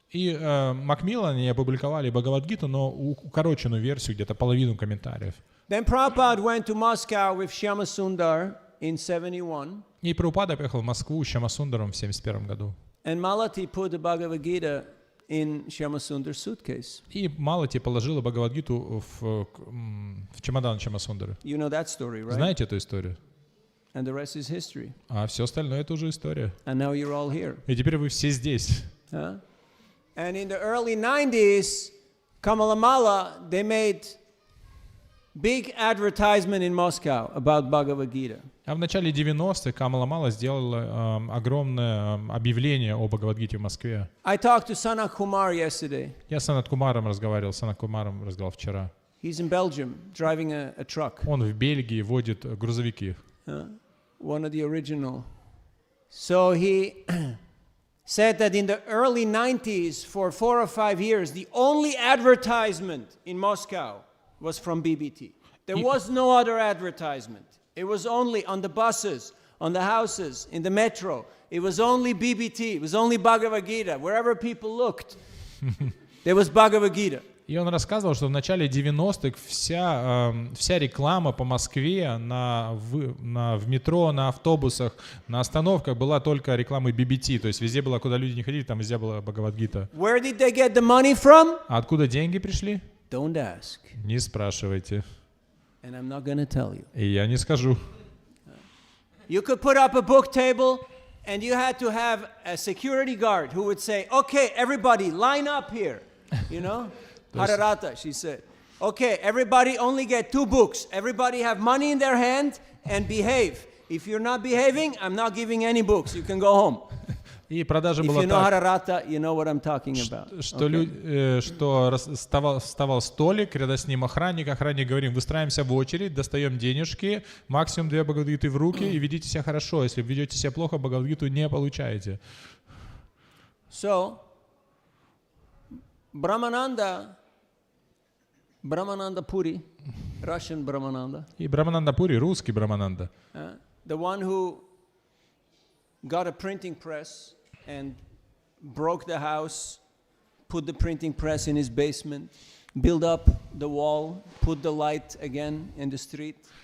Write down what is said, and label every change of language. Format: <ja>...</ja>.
<ru>И Макмиллан они опубликовали Бхагавад-гиту, но укороченную версию, где-то половину комментариев.</ru> <en>Then Prabhupada went to Moscow with Shyama Sundar in 71.</en> <ru>И Прабхупада поехал в Москву с Шьямасундаром в 71 году.</ru> <en>And Malati put the Bhagavad Gita in Shyama Sundar's suitcase.</en> <ru>И Малати положила Бхагавад-гиту в чемодан Шьямасундара.</ru> <en>You know that story, right?</en> <ru>Знаете эту историю?</ru> <en>And the rest is history.</en> <ru>А все остальное это уже история.</ru> <en>And now you're all here.</en> <ru>И теперь вы все здесь. Huh?</ru> <en>And in the early 90s, Kamalamala, they made big advertisement in Moscow about Bhagavad Gita.</en> <ru>А в начале 90-х Камала Мала сделала огромное объявление о Бхагавад-гите в Москве.</ru> <en>I talked to Sanat Kumar yesterday.</en> <ru>Я с Санат Кумаром разговаривал вчера.</ru> <en>He's in Belgium, driving a truck.</en> <ru>Он в Бельгии водит грузовики.</ru> <en>One of the original. So he said that in the early 90s, for 4 or 5 years, the only advertisement in Moscow was from BBT. There was no other advertisement. It was only on the buses, on the houses, in the metro. It was only BBT. It was only Bhagavad Gita. Wherever people looked, there was Bhagavad Gita.</en> <ru>И он рассказывал, что в начале 90-х вся реклама по Москве в метро, на автобусах, на остановках была только рекламой BBT. То есть везде было, куда люди не ходили, там везде была Бхагавад-гита.</ru> <en>Where did they get the money from?</en> <ru>А откуда деньги пришли?</ru> <en>Don't ask.</en> <ru>Не спрашивайте.</ru> <en>And I'm not going to tell you.</en> <ru>И я не скажу.</ru> <en>You could put up a book table, and you had to have a security guard who would say, okay, everybody, line up here. you know? Hararata, she said. Okay, everybody only get 2 books. Everybody have money in their hand and behave. If you're not behaving, I'm not giving any books. You can go home.</en> <ru>И продажа</ru> <en>If</en> <ru>была</ru> <en>you know</en> <ru>так,</ru> <en>Hararata, you know what I'm talking about.</en> <ru>что вставал столик, рядом с ним охранник говорим, выстраиваемся в очередь, достаем денежки, максимум 2 Бхагавадгиты в руки и ведите себя хорошо. Если ведете себя плохо, Бхагавадгиту не получаете.</ru> <en>So, Brahmananda Puri, Russian Brahmananda.</en> <ru>И Брахмананда Пури, русский Брахмананда.</ru> <en>The one who got a printing press and broke the house, put the printing press in his basement, built up the wall, put the light again in the street.</en>